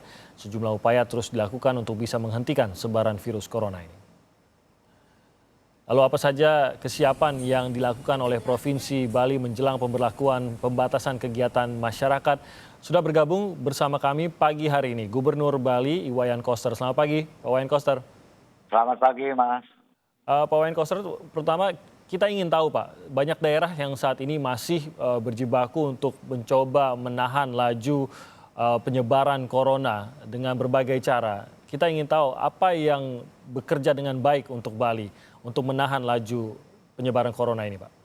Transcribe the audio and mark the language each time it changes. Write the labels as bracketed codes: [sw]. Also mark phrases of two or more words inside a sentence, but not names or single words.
[id] Sejumlah upaya terus dilakukan untuk bisa menghentikan sebaran virus corona ini. Lalu apa saja kesiapan yang dilakukan oleh Provinsi Bali menjelang pemberlakuan pembatasan kegiatan masyarakat? Sudah bergabung bersama kami pagi hari ini Gubernur Bali Iwayan Koster. Selamat pagi, Pak Wayan Koster. Selamat pagi, Mas. Pak Wayan Koster, pertama kita ingin tahu Pak, banyak daerah yang saat ini masih berjibaku untuk mencoba menahan laju penyebaran corona dengan berbagai cara. Kita ingin tahu apa yang bekerja dengan baik untuk Bali untuk menahan laju penyebaran corona ini, Pak.